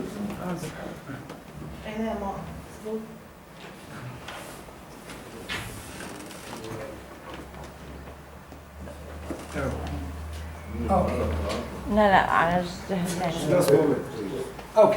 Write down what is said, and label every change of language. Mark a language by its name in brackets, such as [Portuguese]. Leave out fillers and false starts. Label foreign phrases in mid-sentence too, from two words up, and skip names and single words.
[Bosnian] Nemamo zvuk. [English] Okay. [Arabic] لا أنا جهزت [English] Just a moment, please. Okay.